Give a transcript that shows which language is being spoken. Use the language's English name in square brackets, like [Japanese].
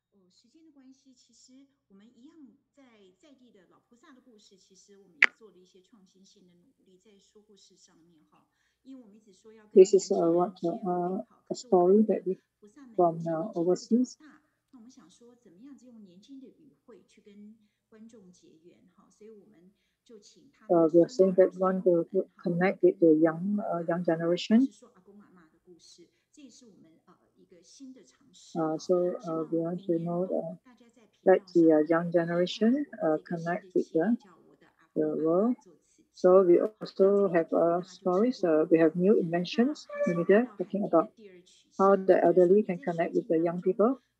[Chinese] 时间的关系，其实我们一样在地的老菩萨的故事，其实我们也做了一些创新性的努力，在说故事上面哈。因为我们一直说要跟年轻人接轨，好，可是我们的菩萨们有些年纪会比较大，那我们想说，怎么样子用年轻的语汇去跟观众结缘哈，所以我们就请他们 [English] we are saying that we want to connect with the young generation. [Chinese] 是说阿公阿嬷的故事，这也是我们一个新的尝试。 [English] So we want to know that the young generation connect with the world. So we also have stories. We have new inventions in media talking about how the elderly can connect with the young people.